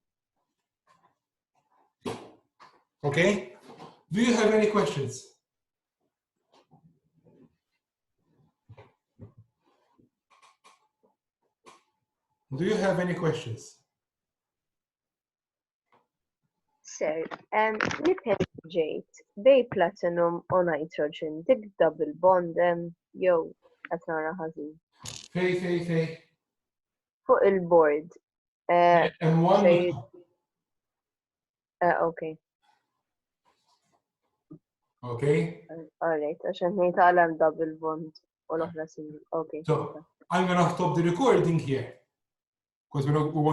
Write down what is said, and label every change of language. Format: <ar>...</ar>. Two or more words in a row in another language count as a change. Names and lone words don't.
<en>Okay? Do you have any questions? Do you have any questions? Sir,</en> <mt>li ġejt bej platinum u nitrogen dik</mt> <en>double bond</en> <mt>jew qed nara ħażin. Fej. Fuq il-board. M1.</mt> <en>Okay. Okay. All right,</en> <mt>għaxan ngħid</mt> <en>double bond</en> <mt>u l-oħra single.</mt> <en>Okay. So I'm gonna stop the recording here because we want</en>